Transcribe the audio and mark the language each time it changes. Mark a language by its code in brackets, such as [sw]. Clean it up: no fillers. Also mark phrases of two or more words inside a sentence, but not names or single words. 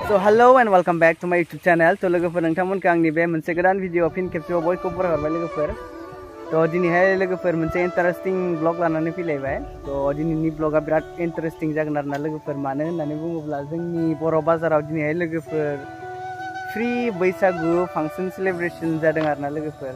[en] Hello and welcome back to my YouTube channel. [brx] तो लोगोफोर नोंथांमोनखौ आंनि बे मोनसे गोदान भिडिअ फिन खेबसेबाव बयखौबो बरायहरबाय लोगोफोर। तो दिनैहाय लोगोफोर मोनसे इन्टारेस्टिं ब्लग लानानै फैलायबाय। तो दिनैनि ब्लगा बिराद इन्टारेस्टिं जागोन आरोना लोगोफोर। मानो होननानै बुङोब्ला जोंनि बर' बाजाराव दिनैहाय लोगोफोर फ्री बैसागु फांसन सेलिब्रेशन जादों आरोना लोगोफोर।